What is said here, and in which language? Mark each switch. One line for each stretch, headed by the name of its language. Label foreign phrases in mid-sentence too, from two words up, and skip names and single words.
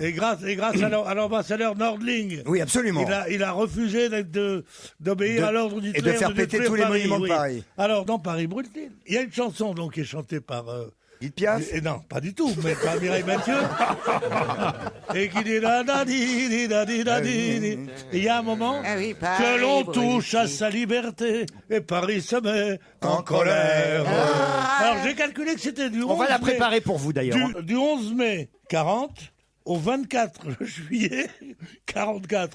French: Et grâce à l'ambassadeur Nordling. Oui, absolument. Il a refusé d'obéir à l'ordre d'Hitler et de faire péter détruire tous les Paris, monuments de oui. Paris. Alors, dans Paris brûle-t-il. Il y a une chanson donc qui est chantée par... Edith Piaf et non, pas du tout, mais par Mireille Mathieu. Et qui dit da da di di da di da di di. Et il y a un moment Ah oui, Paris que l'on brûle. touche à sa liberté et Paris se met en colère. Alors j'ai calculé que c'était du 11 On va la mai- préparer pour vous d'ailleurs. du 11 mai 40 au 24 juillet 44.